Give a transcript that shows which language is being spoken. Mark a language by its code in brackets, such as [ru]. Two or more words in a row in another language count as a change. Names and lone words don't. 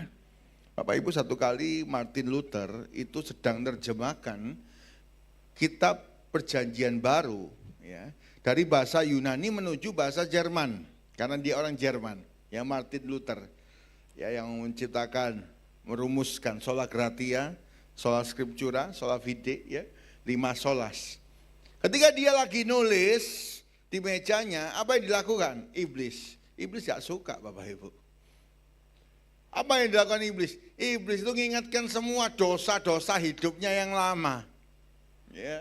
[id] Bapak Ibu, satu kali Martin Luther itu sedang terjemahkan kitab Perjanjian Baru ya, dari bahasa Yunani menuju bahasa Jerman, karena dia orang Jerman, ya Martin Luther ya, yang menciptakan, merumuskan [la] sola gratia, sola scriptura, sola fide [id] ya, 5 solas. Ketika dia lagi nulis di mejanya, apa yang dilakukan? Iblis gak suka Bapak Ibu. Apa yang dilakukan iblis? Iblis itu mengingatkan semua dosa-dosa hidupnya yang lama. Ya.